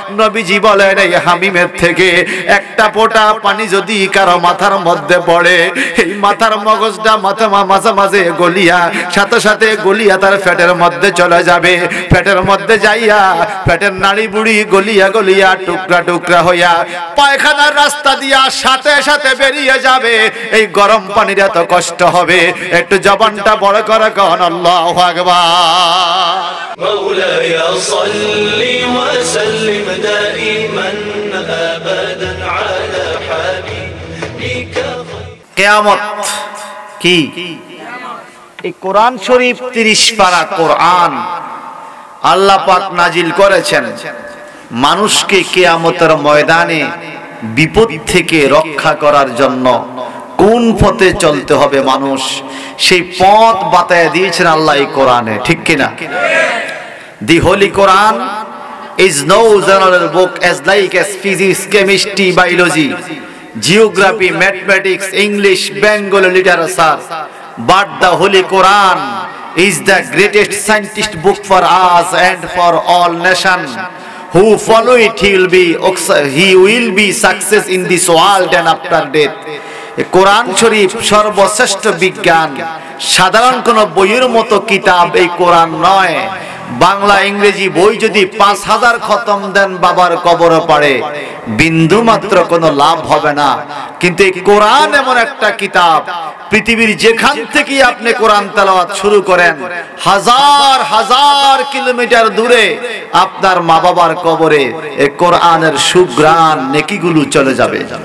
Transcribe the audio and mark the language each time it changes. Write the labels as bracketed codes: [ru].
[bn] নবীজি বলেন এই হামিমের থেকে একটা ফোঁটা পানি যদি কারো মাথার মধ্যে পড়ে, এই মাথার মগজটা মাঝে মাঝে গলিয়া সাথে সাথে গলিয়া তার পেটের মধ্যে চলে যাবে। পেটের মধ্যে যাইয়া পেটের নাড়ি বুড়ি গলিয়া গলিয়া টুকরা টুকরা হইয়া পায়খানার রাস্তা দিয়া সাথে সাথে বেরিয়ে যাবে। এই গরম পানির এত কষ্ট হবে? একটু জবানটা বড় করে কন আল্লাহু আকবার। [ar] مولاي صل وسلم دائما ابدا على حبيبك। [bn] কিয়ামত কি? এই কোরআন শরীফ 30 পারা কোরআন আল্লাহ পাক নাজিল করেছেন মানুষকে কিয়ামতের ময়দানে বিপদ থেকে রক্ষা করার জন্য। কোন পথে চলতে হবে মানুষ, সেই পথ বাতায় দিয়েছেন আল্লাহ এই কোরআনে, ঠিক কিনা? [en] The Holy Quran is no general book as physics, chemistry, biology, geography, mathematics, English, Bengali literature, but the Holy Quran is the greatest scientist book for us and for all nations. Who follow it, he will be success in this world and after death. [bn] কোরআন শরীফ সর্বশ্রেষ্ঠ বিজ্ঞান। সাধারণ কোন বইয়ের মতো কিতাব এই কোরআন নয়। বাংলা ইংরেজি বই যদি 5000 খতম দেন বাবার কবরে পড়ে, বিন্দু মাত্র কোনো লাভ হবে না। কিন্তু এই কোরআন এমন একটা কিতাব, পৃথিবীর যেখান থেকে আপনি কোরআন তেলাওয়াত শুরু করেন, হাজার হাজার কিলোমিটার দূরে আপনার মা বাবার কবরে এই কোরআনের সুঘ্রাণ নেকিগুলো চলে যাবে।